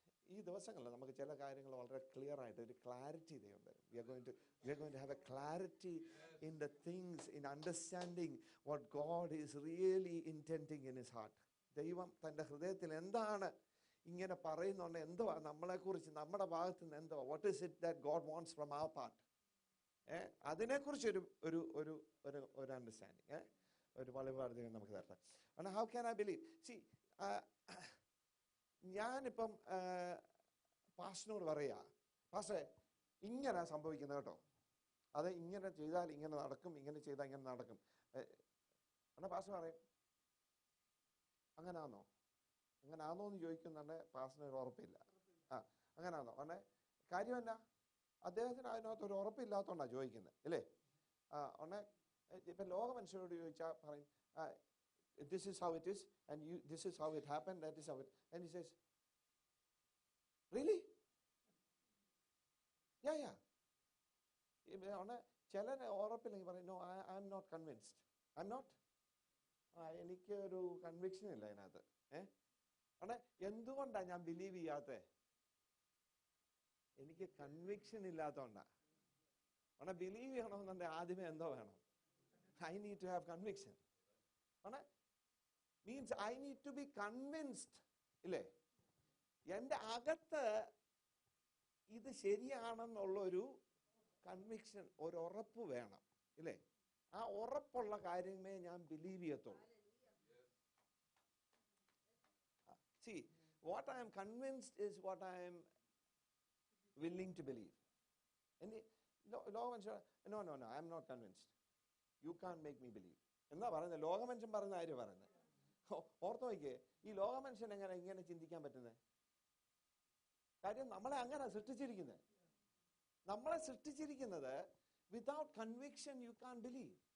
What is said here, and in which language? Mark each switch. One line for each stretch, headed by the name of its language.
Malayalam: ഈ ദിവസങ്ങളിൽ നമുക്ക് ചില കാര്യങ്ങൾ വളരെ ക്ലിയർ ആയിട്ട് ഒരു ക്ലാരിറ്റി ഇതുണ്ട്.
English: We are going to have a clarity in the things, in understanding what God is really intending in his heart.
Malayalam: ദൈവം തൻ്റെ ഹൃദയത്തിൽ എന്താണ് ഇങ്ങനെ പറയുന്നുണ്ട്, എന്തുവാ നമ്മളെക്കുറിച്ച്, നമ്മുടെ ഭാഗത്ത് നിന്ന് എന്തുവാ,
English: What is it that God wants from our part.
Malayalam: അതിനെക്കുറിച്ച് ഒരു അണ്ടർസ്റ്റാൻഡിങ്, ഒരു വെളിപാട് നമുക്ക് തരട്ടെ.
English: How can I believe?
Malayalam: ഞാനിപ്പം പാസ്റ്ററിനോട് പറയാ, പാസ്റ്ററെ ഇങ്ങനെ സംഭവിക്കുന്നത് കേട്ടോ, അത് ഇങ്ങനെ ചെയ്താൽ ഇങ്ങനെ നടക്കും, ഇങ്ങനെ ചെയ്താൽ ഇങ്ങനെ നടക്കും. എന്നാൽ പാസ്റ്റർ പറയും അങ്ങനാന്നോ എന്ന് ചോദിക്കുന്നുണ്ട്. പാസ്റ്ററിന് ഒരു ഉറപ്പില്ല. അങ്ങനാന്നോ? കാര്യം എന്നാ? അദ്ദേഹത്തിന് അതിനകത്ത് ഒരു ഉറപ്പില്ലാത്തതുകൊണ്ടാണ് ചോദിക്കുന്നത്, അല്ലേ? ഇപ്പം ലോക മനുഷ്യരോട് ചോദിച്ചാൽ പറയും
English: this is how it is and this is how it happened, that is how it, and he says really yeah
Malayalam: ചിലരെ ഉറപ്പില്ലെങ്കിൽ പറയും
English: no, I'm not convinced, I'm not,
Malayalam: എനിക്ക് ഒരു കൺവിക്ഷൻ ഇല്ല അതിനകത്ത്. എന്തുകൊണ്ടാ ഞാൻ ബിലീവ് ചെയ്യാത്തത്? എനിക്ക് കൺവിക്ഷൻ ഇല്ലാത്തതുകൊണ്ടാ. ബിലീവ് ചെയ്യണമെന്നുണ്ടെങ്കിൽ ആദ്യമേ എന്തോ വേണം?
English: I need to have conviction. Means I need to be convinced,
Malayalam: ഇല്ലേ? എൻ്റെ അകത്ത് ഇത് ശരിയാണെന്നുള്ളൊരു കൺവിക്ഷൻ, ഒരു ഉറപ്പ് വേണം, ഇല്ലേ? ആ ഉറപ്പുള്ള കാര്യമേ ഞാൻ ബിലീവ് ചെയ്യത്തുള്ളൂ.
English: See, what I am convinced is what I am willing to believe. No, I am not convinced. You can't make me believe.
Malayalam: എന്നാ പറയുന്നത്? ലോകമനുഷ്യൻ പറയുന്ന കാര്യം പറയുന്നത്. ഓർത്ത് നോക്കിയേ, ഈ ലോകമനുഷ്യൻ ഇങ്ങനെ ചിന്തിക്കാൻ പറ്റുന്നത്? കാര്യം നമ്മളെ അങ്ങനെ സൃഷ്ടിച്ചിരിക്കുന്നത്. നമ്മളെ സൃഷ്ടിച്ചിരിക്കുന്നത്
English: Without conviction you can believe.